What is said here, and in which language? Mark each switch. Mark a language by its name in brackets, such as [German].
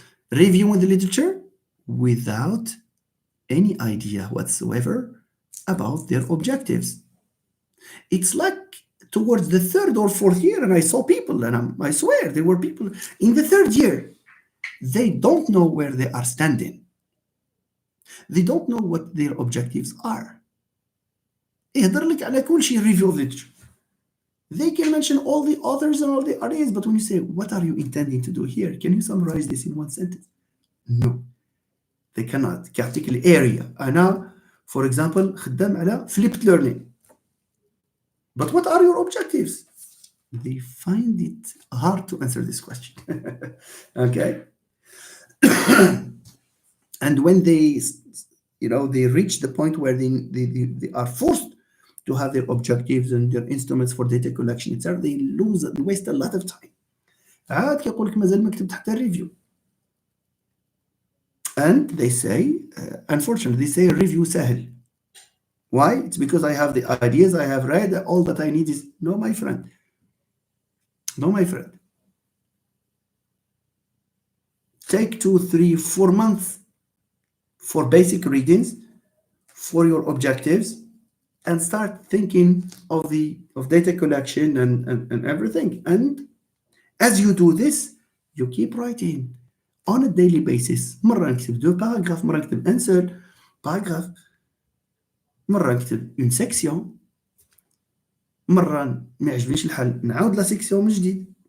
[English] Reviewing the literature without any idea whatsoever about their objectives. It's like towards the third or fourth year, and I saw people, and I swear there were people in the third year, they don't know where they are standing. They don't know what their objectives are. [Arabic] يهضر لك على كل شيء [English] review of literature. They can mention all the authors and all the areas, but when you say, what are you intending to do here? Can you summarize this in one sentence? No, they cannot. Particular area. [Arabic] أنا, [English] for example, [Arabic] خدام على flipped learning. [English] But what are your objectives? They find it hard to answer this question. Okay? And when they reach the point where they are forced to have their objectives and their instruments for data collection, etc., they waste a lot of time. [Arabic] عاد كيقول لك مازال ما كتبت حتى review. [English] And they say, unfortunately, they say review [Arabic] سهل. [English] Why? It's because I have the ideas, I have read, all that I need is... No, my friend. No, my friend. Take 2, 3, 4 months for basic readings, for your objectives, and start thinking of data collection and everything. And as you do this, you keep writing on a daily basis. [Arabic] مرة نكتب 2 paragraph, مرة نكتب answer paragraph, مرة نكتب [French] une section, [Arabic] مرة ما يعجبنيش الحل نعاود لا section من جديد.